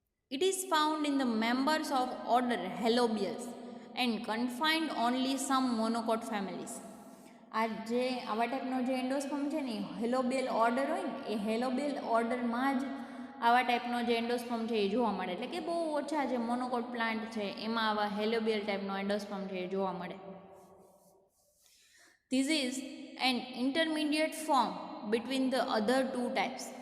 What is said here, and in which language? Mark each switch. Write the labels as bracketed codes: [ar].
[en] It is found in the members of order Helobius and confined only some monocot families. [gu] આ જે આવા ટાઈપનો જે endosperm છે ને એ હેલોબિયલ ઓર્ડર હોય ને, એ હેલોબિયલ ઓર્ડરમાં જ આવા ટાઈપનો જે એન્ડોસ્પર્મ છે એ જોવા મળે. એટલે કે બહુ ઓછા જે મોનોકોટ પ્લાન્ટ છે એમાં આવા હેલોબિયલ ટાઈપનો એન્ડોસ્પર્મ છે એ જોવા મળે. [en] This is an intermediate form between the other two types.